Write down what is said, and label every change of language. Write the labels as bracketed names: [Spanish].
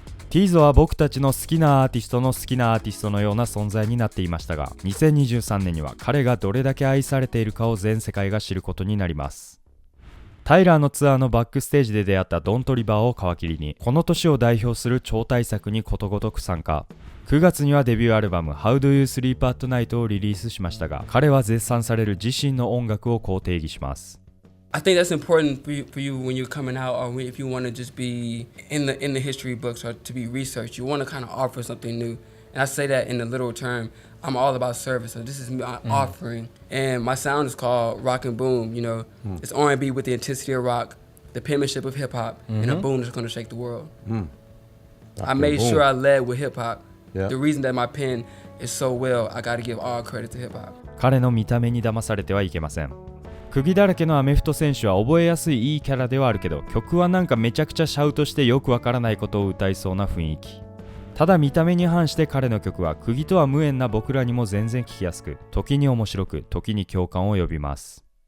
[Japanese] ティーゾは僕たちの好きなアーティストの好きなアーティストのような存在になっていましたが、2023年には彼がどれだけ愛されているかを全世界が知ることになります。タイラーのツアーのバックステージで出会ったドントリバーを皮切りに、この年を代表する超大作にことごとく参加。 9月にはデビューアルバム How Do You Sleep at Night をリリースしましたが、彼は絶賛される自身の音楽をこう定義します。 [English] I think that's important for you when you're coming out, or if you want to just be in the history books or to be researched. You want to kind of offer something new, and I say that in the literal term. I'm all about service, so this is me offering. And my sound is called rock and boom. You know, it's R&B with the intensity of rock, the penmanship of hip hop, and a boom that's going to shake the world. I made sure I led with hip hop. The reason that my pen is so well, I got to give all credit to hip hop. [Japanese] 彼の見た目に騙されてはいけません。釘だらけのアメフト選手は覚えやすいいいキャラではあるけど、曲はなんかめちゃくちゃシャウトしてよくわからないことを歌いそうな雰囲気。ただ見た目に反して彼の曲は釘とは無縁な僕らにも全然聴きやすく、時に面白く、時に共感を呼びます。